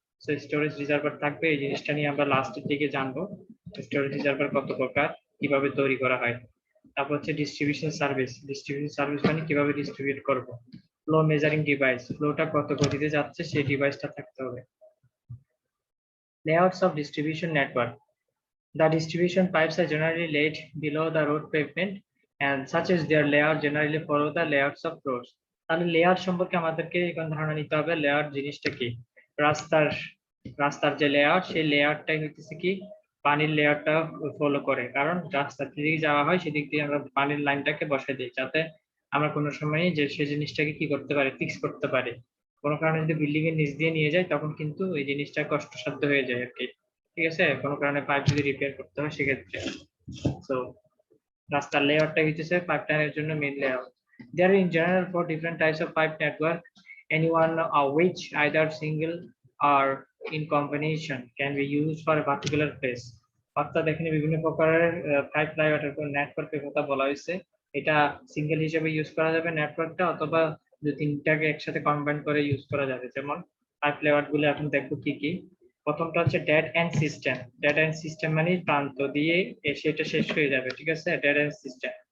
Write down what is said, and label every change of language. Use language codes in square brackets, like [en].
[bn] তো storage reservoir থাকবে, এই জিনিসটা নিয়ে আমরা লাস্টের দিকে জানবো স্টোরেজ রিজার্ভার কত প্রকার, কিভাবে তৈরি করা হয়। তারপর হচ্ছে ডিস্ট্রিবিউশন সার্ভিস, ডিস্ট্রিবিউশন সার্ভিস মানে কিভাবে ডিস্ট্রিবিউট করব। ফ্লো মেজারিং ডিভাইস, ফ্লোটা কত গতিতে যাচ্ছে সেই ডিভাইসটা থাকতে হবে। [en] Layouts of distribution network, the distribution pipes are generally laid below the road pavement and such as their layout generally follow the layouts of roads. [bn] তাহলে লেআউট সম্পর্কে আমাদেরকে এখন ধারণা নিতে হবে লেআউট জিনিসটা কি। রাস্তার রাস্তার যে লেআউট সেই লেআউটটাই হচ্ছে কি পানির লেয়ারটা ফলো করে, কারণ রাস্তা দিকে যাওয়া হয় সেদিক দিয়ে আমরা পানির লাইনটাকে বসাই দিই যাতে আমরা কোনো সময় যে সেই জিনিসটাকে কি করতে পারি, ফিক্স করতে পারি। কোনো কারণে যদি বিল্ডিং এর নিচ দিয়ে নিয়ে যায় তখন কিন্তু এই জিনিসটা কষ্টসাধ্য হয়ে যায় আর কি, ঠিক আছে, কোনো কারণে পাইপ যদি রিপেয়ার করতে হয় সেক্ষেত্রে। তো রাস্তার লেআউটটা হচ্ছে পাইপলাইনের জন্য main layout. [en] There are in general four different types of pipe network, any one of which either single or in combination can be used for a particular place. [bn] অর্থাৎ এখানে বিভিন্ন প্রকারের পাইপ লাইনের নেটওয়ার্কের কথা বলা হয়েছে। এটা সিঙ্গেল হিসেবে ইউজ করা যাবে নেটওয়ার্কটা, অথবা দুই তিনটাকে একসাথে কম্বাইন করে ইউজ করা যাবে। যেমন পাইপ লেআউট গুলো এখন দেখবো কি কি। প্রথমটা হচ্ছে dead and system. Dead and system মানে প্রান্ত দিয়ে এসে এটা শেষ হয়ে যাবে, ঠিক আছে, ডেড এন্ড সিস্টেম।